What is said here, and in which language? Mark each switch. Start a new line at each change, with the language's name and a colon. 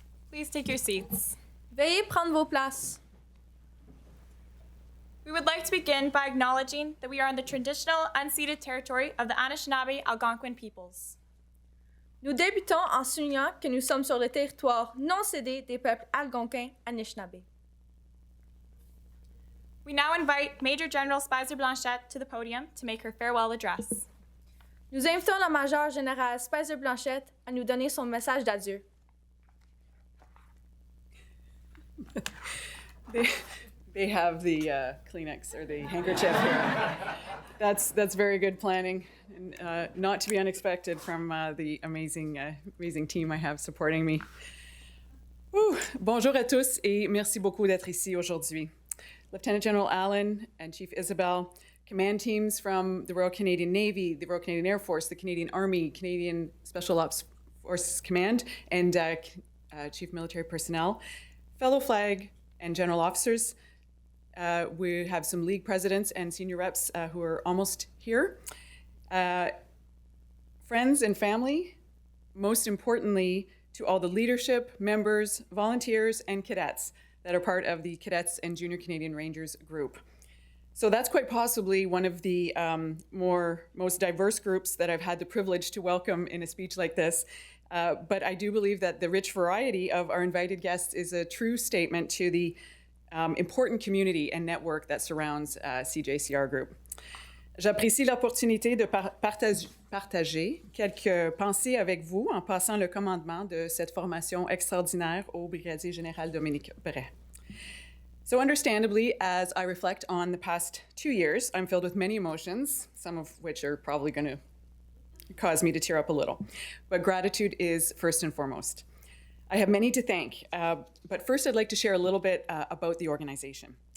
English: Please take your seats.
French: Veuillez prendre vos places.
English: We would like to begin by acknowledging that we are on the traditional unceded territory of the Anishinaabe Algonquin peoples.
French: Nous débutons en soulignant que nous sommes sur le territoire non cédé des peuples algonquins Anishinaabe.
English: We now invite Major-General Speiser-Blanchet to the podium to make her farewell address.
French: Nous invitons la Major-générale Speiser-Blanchet à nous donner son message d'adieu.
English: They have the Kleenex or the handkerchief here. That's very good planning, and not to be unexpected from the amazing team I have supporting me.
French: Bonjour à tous et merci beaucoup d'être ici aujourd'hui.
English: Lieutenant General Allen and Chief Isabel, command teams from the Royal Canadian Navy, the Royal Canadian Air Force, the Canadian Army, Canadian Special Ops Forces Command, and Chief Military Personnel, fellow flag and general officers. We have some league presidents and senior reps who are almost here. Friends and family, most importantly, to all the leadership, members, volunteers, and cadets that are part of the Cadets and Junior Canadian Rangers group. So that's quite possibly one of the most diverse groups that I've had the privilege to welcome in a speech like this. But I do believe that the rich variety of our invited guests is a true statement to the important community and network that surrounds CJCR Group.
French: J'apprécie l'opportunité de partager quelques pensées avec vous en passant le commandement de cette formation extraordinaire au Brigadier-Général Brais.
English: So understandably, as I reflect on the past 2 years, I'm filled with many emotions, some of which are probably going to cause me to tear up a little. But gratitude is first and foremost. I have many to thank, but first I'd like to share a little bit about the organization.